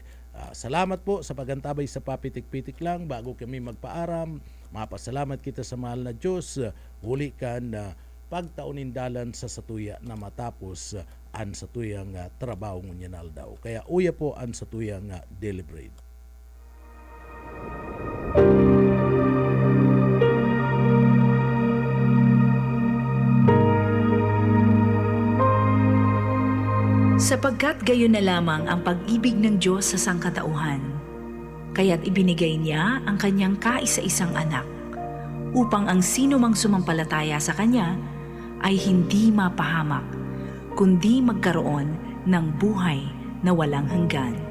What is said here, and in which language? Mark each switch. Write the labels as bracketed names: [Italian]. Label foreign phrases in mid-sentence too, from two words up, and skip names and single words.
[Bikol] Salamat po sa pagantabay sa papitik-pitik lang bago kami magpaaram. Mapasalamat kita sa mahal na Diyos. Huli kan pagtaunin dalan sa satuya na matapos an satuyang trabaho ngunyan aldaw. Kaya uya po an satuyang deliberate. [Filipino] Sapagkat gayon na lamang ang pag-ibig ng Diyos sa sangkatauhan, kaya't ibinigay niya ang kanyang kaisa-isang anak, upang ang sino mang sumampalataya sa kanya ay hindi mapahamak, kundi magkaroon ng buhay na walang hanggan.